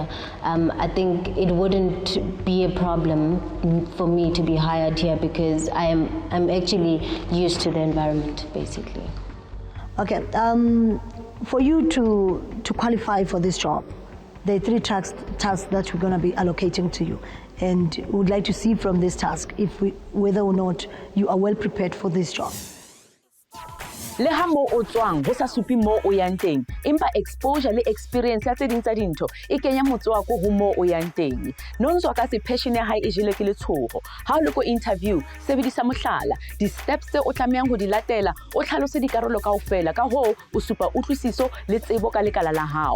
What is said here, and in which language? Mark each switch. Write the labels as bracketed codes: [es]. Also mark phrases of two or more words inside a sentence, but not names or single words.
[en] I think it wouldn't be a problem for me to be hired here because I'm actually used to the environment, basically. Okay, for you to qualify for this job, there are 3 tasks that we're going to be allocating to you, and we would like to see from this task whether or not you are well prepared for this job. [st] Le ha mo o tswang ho sa supi mo o yang teng empa exposure le experience ya tse ding tsa dintho e kenya motswako ho mo o yang teng. Nonzwakazi passion ya hae e jele ke letshogo. Ha o le ko interview sebedisa mohlala di steps tse o tlamehang ho di latela o tlhalose dikarolo kaofela ka ho o supa utlwisiso le tsebo ka lekala la hao.